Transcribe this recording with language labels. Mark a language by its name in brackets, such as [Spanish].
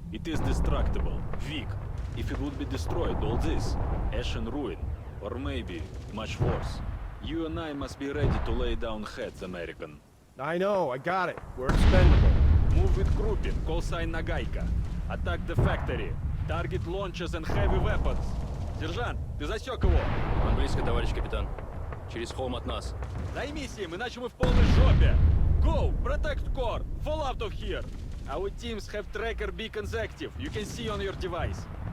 [English] It is destructible, weak. If it would be destroyed, all this, ash and ruin. Or maybe, much worse. You and I must be ready to lay down heads, American. I know, I got it. We're expendable. Move with grouping, call sign Nagaika. Attack the factory. Target launchers and heavy weapons. [Russian] Сержант, ты засек его? Он близко, товарищ капитан. Через холм от нас. Займись им, иначе мы в полной жопе. [English] Go! Protect core! Fall out of here! Our teams have tracker beacons active. You can see on your device.